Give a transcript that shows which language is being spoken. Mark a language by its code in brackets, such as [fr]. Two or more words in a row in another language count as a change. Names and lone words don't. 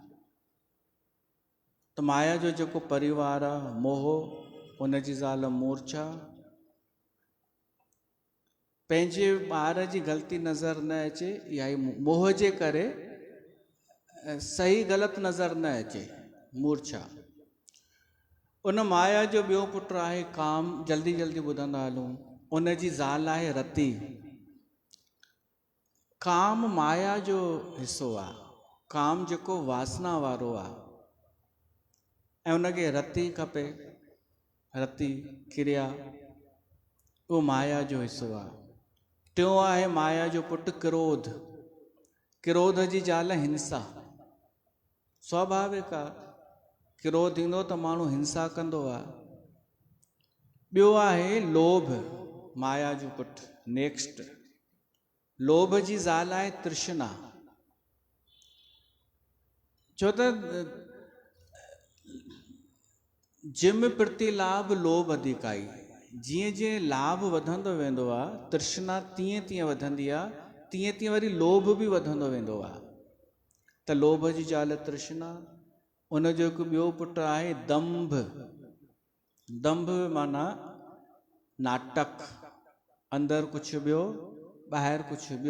[sd] त माया जो जेको परिवार आहे मोह, उन जी ज़ाल मूर्छा, पंहिंजे ॿार जी ग़लती नज़र न अचे, या मोह जे करे सही ग़लति नज़र न अचे, मूर्छा। उन माया जो ॿियो पुटु आहे काम, जल्दी ॿुधंदा हलूं। उन जी ज़ाल आहे रति। काम माया जो हिसो आहे, काम जेको वासना वारो आहे, ऐं उनखे रति खपे, रति क्रिया, उहो माया जो हिसो आहे। टियों आहे माया जो पुटु क्रोध। क्रोध जी ज़ाल हिंसा। स्वाभाविक आहे, क्रोध ईंदो त माण्हू हिंसा कंदो आहे। ॿियो आहे लोभ, माया जो पुटु। नेक्स्ट, लोभ जी ज़ाल आहे तृष्णा। छो त [awa] जिम प्रति लाभ लोभ अधिकाई। [sd] जीअं जीअं लाभ वधंदो वेंदो आहे, तृष्णा तीअं तीअं वधंदी आहे, तीअं तीअं वरी लोभ बि वधंदो वेंदो आहे। त लोभ जी ज़ाल तृष्णा, उनजो हिकु ॿियो पुटु आहे दंभ। दंभ माना नाटक, अंदरि कुझु ॿियो ॿाहिरि कुझु ॿियो।